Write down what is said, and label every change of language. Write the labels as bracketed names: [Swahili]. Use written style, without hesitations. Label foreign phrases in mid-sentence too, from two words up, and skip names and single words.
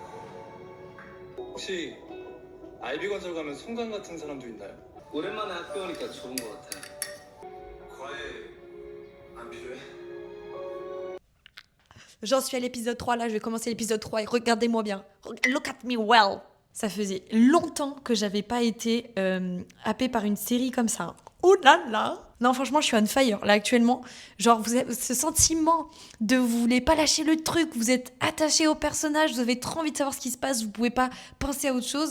[Korean] 혹시 아이비건설 가면 송강 같은 사람도 있나요? 오랜만에 학교 오니까 좋은 것 같아. 과외 안 필요해? [French] J'en suis à l'épisode 3, là je vais commencer l'épisode 3 et regardez-moi bien. [English] Look at me well. [French] Ça faisait longtemps que j'avais pas été happée par une série comme ça. Oh là là. Non, franchement, je suis [English] on fire [French] là actuellement. Genre, vous avez ce sentiment de vous voulez pas lâcher le truc, vous êtes attaché au personnage, vous avez trop envie de savoir ce qui se passe, vous pouvez pas penser à autre chose.